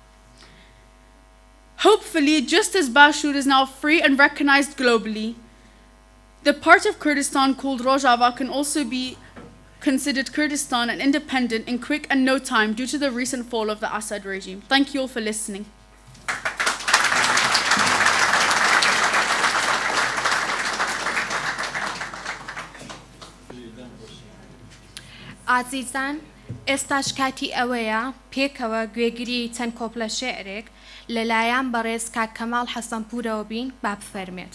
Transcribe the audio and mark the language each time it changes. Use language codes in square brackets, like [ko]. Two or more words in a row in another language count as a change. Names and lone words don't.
[en] Hopefully, just as Bashur is now free and recognized globally, the part of Kurdistan called Rojava can also be considered Kurdistan and independent in quick and no time due to the recent fall of the Assad regime. Thank you all for listening. [ckb] ئازیزان، ئێستاش کاتی ئەوەیە پێکەوە گوێگری چەند کۆپلە شێعرێک لەلایەن بەڕێز کاک کەماڵ حەسەنپوورەوە بین با بفەرمێت.